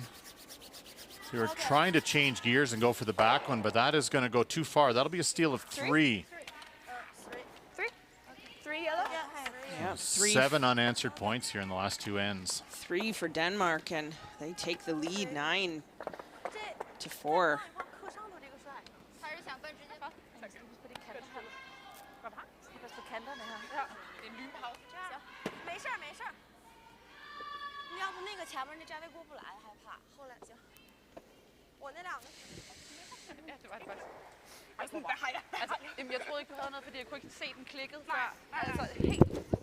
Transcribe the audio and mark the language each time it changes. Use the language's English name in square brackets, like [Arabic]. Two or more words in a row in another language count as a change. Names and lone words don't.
[English] They were trying to change gears and go for the back one, but that is going to go too far. That'll be a steal of 3. Three yellow? Yeah, 3. 7 unanswered points here in the last 2 ends. 3 for Denmark, and they take the lead 9-4. [Chinese] 没事儿没事儿。你要不那个前面那站位过不来，害怕。后来行。我那两个。 [Danish] Ja, det var det faktisk. Altså, jamen, jeg troede ikke, du havde noget, fordi jeg kunne ikke se den klikket før. Altså, helt...